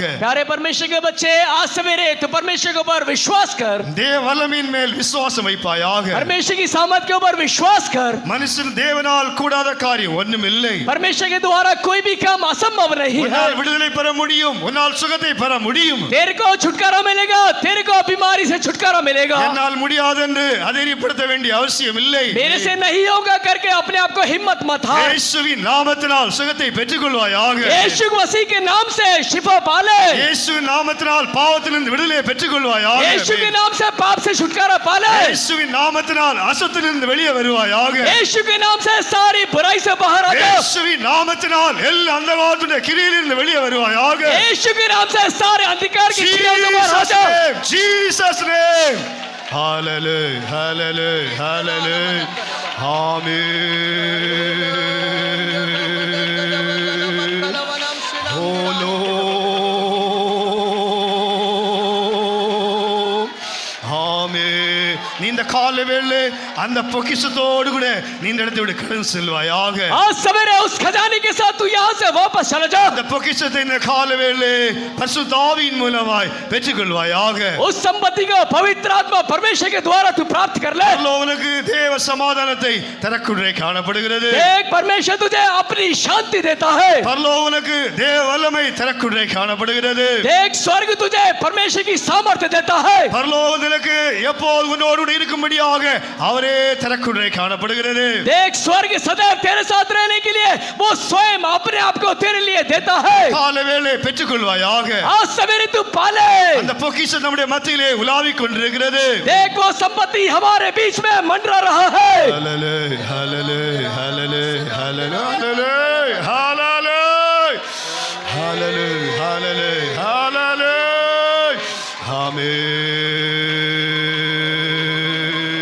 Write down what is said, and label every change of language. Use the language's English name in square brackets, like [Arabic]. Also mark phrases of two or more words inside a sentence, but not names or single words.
[Hindi] प्यारे परमेश्वर के बच्चे, आज सवेरे तो परमेश्वर के ऊपर विश्वास कर. [Tamil] தேவ வல்லமையின் மேல் விசுவாசம் வைப்பாயாக. [Hindi] परमेश्वर की सामर्थ के ऊपर विश्वास कर. [Tamil] மனுஷன் தேவனால் கூடாத காரியம் ஒன்றும் இல்லை. [Hindi] परमेश्वर के द्वारा कोई भी काम असंभव नहीं है. [Tamil] உன்னால் விடுதலை பெற முடியும், உன்னால் சுகத்தை பெற முடியும். [Hindi] तेरे को छुटकारा मिलेगा, तेरे को बीमारी से छुटकारा मिलेगा. [Tamil] என்னால் முடியாது என்று அதிகப்படுத்த வேண்டிய அவசியம் இல்லை. [Hindi] मेरे से नहीं होगा करके अपने आप को हिम्मत मत हार. [Tamil] இயேசுவின் நாமத்தினால் சுகத்தை பெற்றுக்கொள்வாயாக. [Hindi] यीशु मसीह के नाम से शिफा पाले. [Tamil] இயேசுவின் நாமத்தினால் பாவத்திலிருந்து விடுதலை பெற்றுக்கொள்வாயாக. [Hindi] यीशु के नाम से पाप से छुटकारा पाले. [Tamil] இயேசுவின் நாமத்தினால் அசுத்தத்திலிருந்து வெளியே வருவாயாக. [Hindi] यीशु के नाम से सारी बुराई से बाहर आ जाओ. [Tamil] இயேசுவின் நாமத்தினால் எல்லா அந்தகாரத்துடைய கிரியையிலிருந்து வெளியே வருவாயாக. [Hindi] यीशु के नाम से सारे अंधकार की क्रियाओं से बाहर आ जाओ. [English] Jesus name. Hallelujah, hallelujah, hallelujah. Amen. Oh Lord. Amen. [Tamil] நீ இந்த காலை வேளை அந்த பொக்கிஷத்தோடு கூட நீ இந்த இடத்தை விட்டு கடந்து செல்வாயாக. [Hindi] आज सवेरे उस खजाने के साथ तू यहाँ से वापस चला जा. [Tamil] அந்த பொக்கிஷத்தை இந்த காலை வேளை பரிசுத்த ஆவியின் மூலமாய் பெற்றுக்கொள்வாயாக. [Hindi] उस संपत्ति को पवित्र आत्मा परमेश्वर के द्वारा तू प्राप्त कर ले. [Tamil] பரலோகனுக்கு தேவ சமாதானத்தை தரக்குள்ளே காணப்படுகிறது. [Hindi] देख परमेश्वर तुझे अपनी शांति देता है. [Tamil] பரலோகனுக்கு தேவ வல்லமை தரக்குள்ளே காணப்படுகிறது. [Hindi] देख स्वर्ग तुझे परमेश्वर की सामर्थ्य देता है. [Tamil] பரலோகனுக்கு எப்போது உன்னோடு இருக்கும்படியாக அவரே தரக்குள்ளே காணப்படுகிறது. [Hindi] देख स्वर्ग सदैव तेरे साथ रहने के लिए वो स्वयं अपने आप को तेरे लिए देता है. [Tamil] காலை வேளை பெற்றுக்கொள்வாயாக. [Hindi] आज सवेरे तू पाले. [Tamil] அந்த பொக்கிஷம் நம்முடைய மத்தியிலே உலாவிக் கொண்டிருக்கிறது. [Hindi] देख वो संपत्ति हमारे बीच में मंडरा रहा है. [English] Hallelujah, hallelujah, hallelujah, hallelujah, hallelujah, hallelujah, hallelujah, hallelujah, amen.